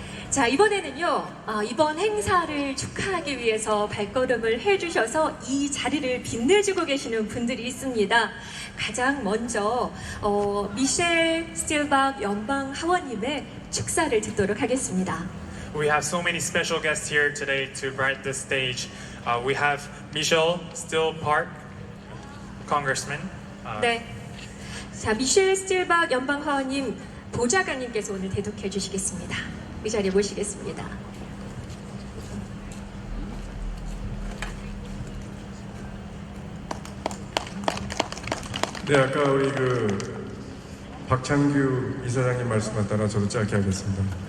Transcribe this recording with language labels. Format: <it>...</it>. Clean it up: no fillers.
<ko>자, 이번에는요, 이번 행사를 축하하기 위해서 발걸음을 해주셔서 이 자리를 빛내주고 계시는 분들이 있습니다. 가장 먼저, 미셸 스틸박 연방하원님의 축사를 듣도록 하겠습니다.</ko> <en>We have so many special guests here today to brighten the stage. We have Michelle Still Park, Congressman.</en> <ko>네. 자, 미셸 스틸박 연방하원님 보좌관님께서 오늘 대독해 주시겠습니다. 이 자리에 모시겠습니다. 네, 아까 우리 박창규 이사장님 말씀에 따라 저도 짧게 하겠습니다.</ko>